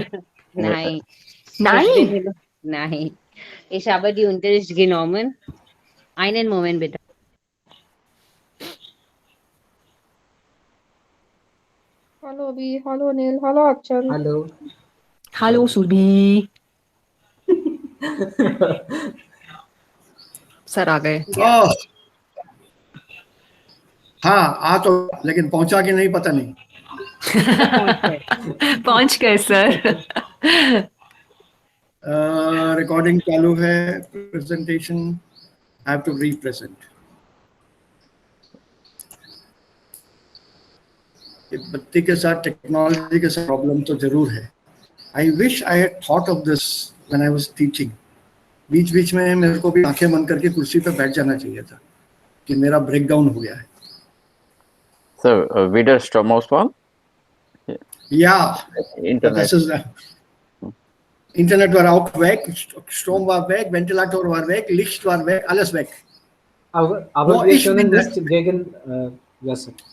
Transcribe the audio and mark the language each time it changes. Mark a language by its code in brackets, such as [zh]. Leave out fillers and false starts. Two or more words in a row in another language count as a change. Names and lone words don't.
[de] Nein. Nein. Ich bin, nein. Ich habe die Unterricht genommen. Einen Moment bitte. Hallo Bi, hallo Neil, hallo Achal. Hallo. Hallo, [hi] Subi. सर आ गए ओह हाँ आ तो लेकिन पहुंचा कि नहीं पता नहीं सब पहुंच गए। पहुंच गए सर रिकॉर्डिंग चालू है [en] presentation I have to represent [hi] बत्ती के साथ टेक्नोलॉजी के साथ प्रॉब्लम तो जरूर है [en] I wish I had thought of this when I was teaching [hi] बीच बीच में मेरे को भी आंखें बंद करके कुर्सी पे बैठ जाना चाहिए था कि मेरा ब्रेकडाउन हो गया है [de] So, wieder Stromausfall? या Internet. das ist Internet war auch weg, Strom war weg, Ventilator war weg, Licht war weg, alles weg. Aber [en] No, [de] wir ich können bin- nicht gegen, ja, sir.